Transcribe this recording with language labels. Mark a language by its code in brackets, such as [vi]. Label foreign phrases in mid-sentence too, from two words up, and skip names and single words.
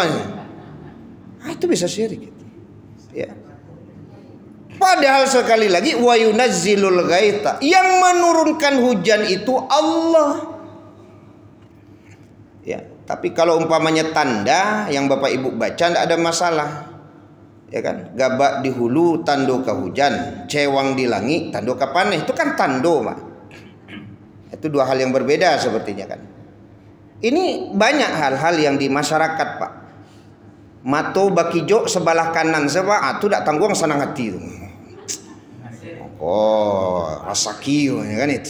[id] Itu bisa syirik. Ya. Padahal sekali lagi [ar] وينزل الغيث, [id] yang menurunkan hujan itu Allah. Ya, tapi kalau umpamanya tanda yang Bapak Ibu baca tidak ada masalah. Ya kan, [min] gabak di hulu tando ke hujan, cewang di langit tando ke paneh, itu kan tando, Pak. [id] Itu dua hal yang berbeda sepertinya kan. Ini banyak hal-hal yang di masyarakat, Pak. [min] Mato bakijo sebelah kanan sebab itu tak tanggung senang hati itu. [id] Oh, rasaki ya kan itu.